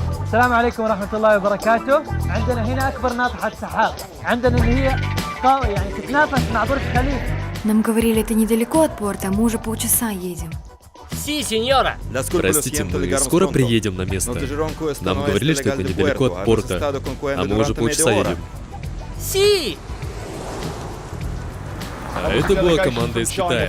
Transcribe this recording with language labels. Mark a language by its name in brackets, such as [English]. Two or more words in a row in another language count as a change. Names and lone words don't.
[Arabic] السلام عليكم ورحمة الله وبركاته. عندنا هنا أكبر ناطحة سحاب. عندنا إن هي يعني تتنافس مع برج خليفة. [Russian] Нам говорили, это недалеко от порта, а мы уже полчаса едем. [Spanish] Sí, señora. [Russian] Простите, мы скоро приедем на место. Нам говорили, что это недалеко от порта, а мы уже полчаса едем. [Spanish] Си! [Russian] А это была команда из Китая.